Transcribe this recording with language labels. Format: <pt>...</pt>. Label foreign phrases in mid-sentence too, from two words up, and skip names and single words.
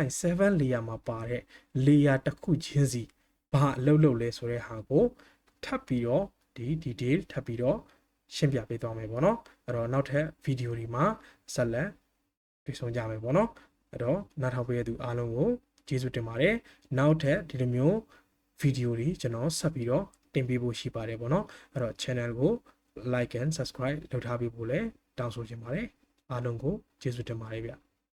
<my>7 layer မှာပါတဲ့ layer တစ်ခုချင်းစီဘာအလုပ်လုပ်လဲဆိုတဲ့ဟာကိုထပ်ပြီးတော့ဒီ detail ထပ်ပြီးတော့ရှင်းပြပေးသွားမယ်ပေါ့နော်အဲ့တော့နောက်ထပ်ဗီဒီယိုတွေမှာဆက်လက်တွေ့ဆုံကြမယ်ပေါ့နော်အဲ့တော့နားထောင်ပေးတဲ့သူအားလုံးကိုကျေးဇူးတင်ပါတယ်နောက်ထပ်ဒီလိုမျိုးဗီဒီယိုတွေကျွန်တော်ဆက်ပြီးတော့တင်ပေးဖို့ရှိပါတယ်ပေါ့နော်အဲ့တော့ channel ကို</my> <en>like and subscribe</en> <my>လုပ်ထားပေးဖို့လည်းတောင်းဆိုချင်ပါတယ်အားလုံးကိုကျေးဇူးတင်ပါတယ်ဗျ</my>